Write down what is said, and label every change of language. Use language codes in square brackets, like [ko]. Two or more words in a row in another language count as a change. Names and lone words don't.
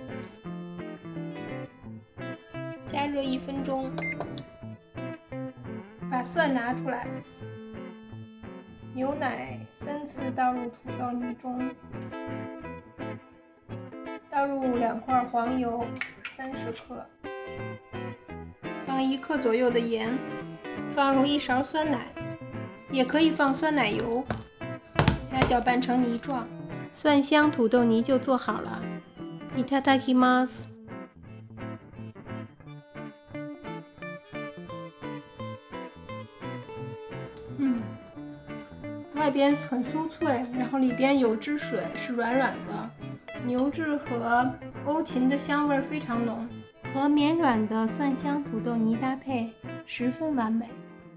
[zh] 加热1分钟，把蒜拿出来，牛奶分次倒入土豆泥中，倒入2块黄油30克，放1克左右的盐，放入1勺酸奶，也可以放酸奶油，把它搅拌成泥状，蒜香土豆泥就做好了。 [ja] いただきます。 [zh] 外边很酥脆，然后里边有汁水，是软软的。牛至和欧芹的香味非常浓，和绵软的蒜香土豆泥搭配十分完美。